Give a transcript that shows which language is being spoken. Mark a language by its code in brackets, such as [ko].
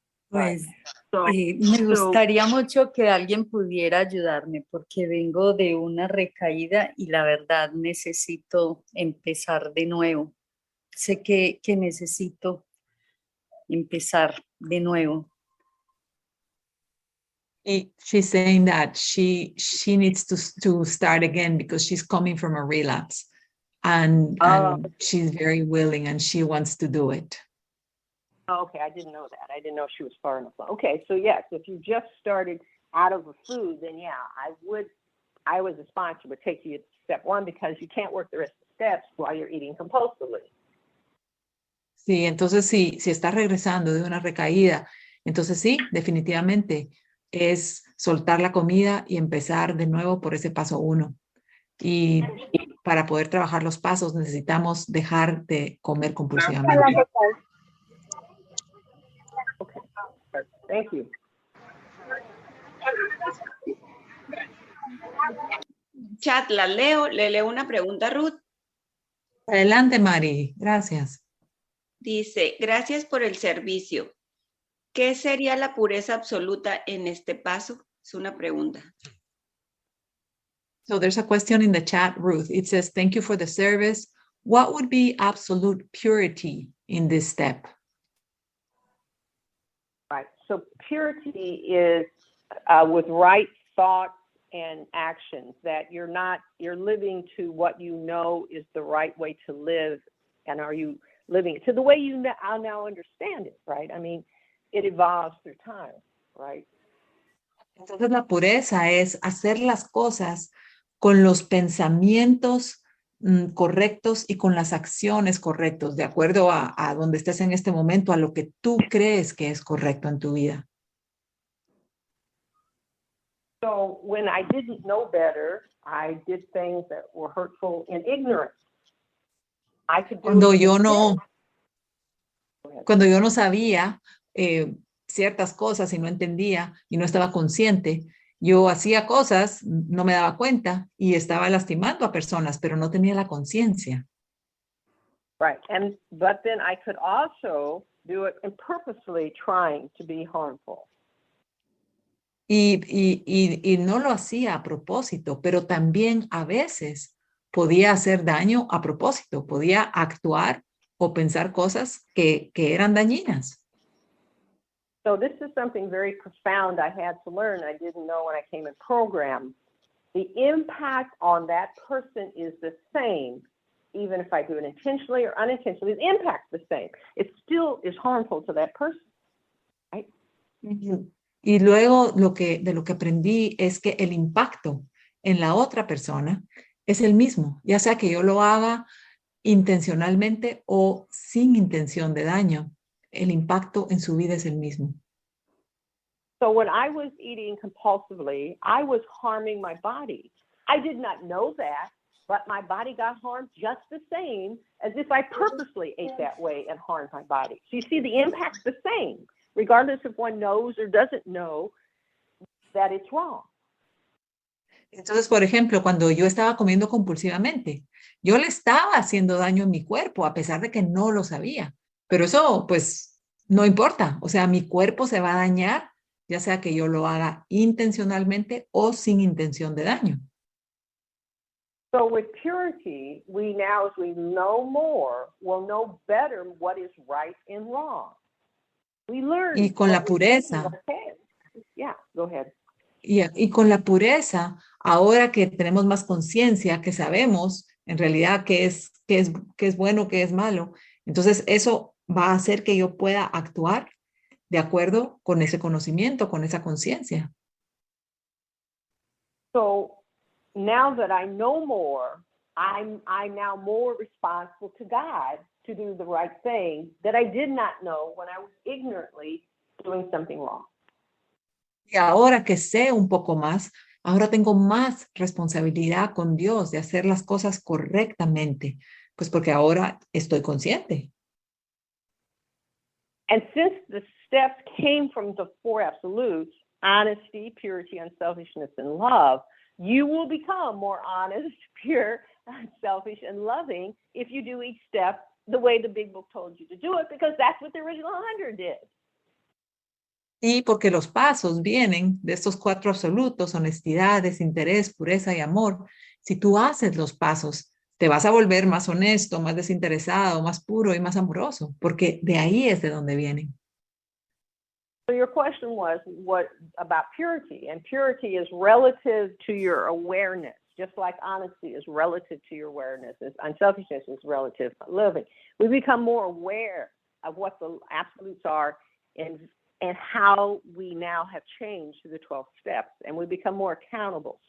[es] Pues me gustaría mucho que alguien pudiera ayudarme porque vengo de una recaída y la verdad necesito empezar de nuevo. Sé que necesito empezar de nuevo. [en] She's saying that she needs to start again because she's coming from a relapse and she's very willing and she wants to do it. Okay, I didn't know that. I didn't know she was far enough. Okay, so yes, if you just started out of a food, then yeah, I was a sponsor, would take you to step 1 because you can't work the rest of the steps while you're eating compulsively. [es] Sí, entonces si estás regresando de una recaída, entonces sí, definitivamente es soltar la comida y empezar de nuevo por ese paso 1. Y para poder trabajar los pasos necesitamos dejar de comer compulsivamente. [en] Okay, thank you. [es] Chat, le leo una pregunta, Ruth. Adelante, Mari, gracias. Dice, gracias por el servicio. ¿Qué sería la pureza absoluta en este paso? Es una pregunta. [en] So there's a question in the chat, Ruth. It says, thank you for the service. What would be absolute purity in this step? Right, so purity is with right thoughts and actions, that you're living to what you know is the right way to live, and are you living it to the way you now understand it, right? I mean, it evolves through time, right? [es] Entonces la pureza es hacer las cosas con los pensamientos correctos y con las acciones correctas, de acuerdo a donde estés en este momento, a lo que tú crees que es correcto en tu vida. [en] So when I didn't know better, I did things that were hurtful in ignorance. [es] Cuando yo no sabía ciertas cosas y no entendía y no estaba consciente, yo hacía cosas, no me daba cuenta y estaba lastimando a personas, pero no tenía la conciencia. [en] Right, but then I could also do it and purposely trying to be harmful. [es] Y no lo hacía a propósito, pero también a veces podía hacer daño a propósito, podía actuar o pensar cosas que eran dañinas. [en] So this is something very profound I had to learn. I didn't know when I came in program. The impact on that person is the same, even if I do it intentionally or unintentionally. The impact's the same. It still is harmful to that person, right? [es] Y Y luego de lo que aprendí es que el impacto en la otra persona es el mismo, ya sea que yo lo haga intencionalmente o sin intención de daño. El impacto en su vida es el mismo. [en] So when I was eating compulsively, I was harming my body. I did not know that, but my body got harmed just the same as if I purposely ate that way and harmed my body. So you see, the impact's the same, regardless if one knows or doesn't know that it's wrong. [es] Entonces, por ejemplo, cuando yo estaba comiendo compulsivamente, yo le estaba haciendo daño a mi cuerpo a pesar de que no lo sabía. Pero eso, pues, no importa. O sea, mi cuerpo se va a dañar, ya sea que yo lo haga intencionalmente o sin intención de daño. [en] So with purity, we now, as we know more, will know better what is right and wrong. We learn. [es] Y con la pureza, [en] Yeah, go ahead. [es] y con la pureza, ahora que tenemos más conciencia, que sabemos en realidad qué es bueno, qué es malo, entonces eso va a hacer que yo pueda actuar de acuerdo con ese conocimiento, con esa conciencia. [en] So now that I know more, I'm now more responsible to God to do the right thing that I did not know when I was ignorantly doing something wrong. [es] Y ahora que sé un poco más, ahora tengo más responsabilidad con Dios de hacer las cosas correctamente, pues porque ahora estoy consciente. [en] And since the steps came from the four absolutes, honesty, purity, unselfishness, and love, you will become more honest, pure, unselfish, and loving if you do each step the way the big book told you to do it, because that's what the original 100 did. [es] Y porque los pasos vienen de estos cuatro absolutos: honestidad, desinterés, pureza y amor. Si tú haces los pasos, te vas a volver más honesto, más desinteresado, más puro y más amoroso, porque de ahí es de donde vienen. [en] So your question was what about purity, and purity is relative to your awareness, just like honesty is relative to your awareness, unselfishness is relative to living. We become more aware of what the absolutes are and how we now have changed to the 12 steps, and we become more accountable.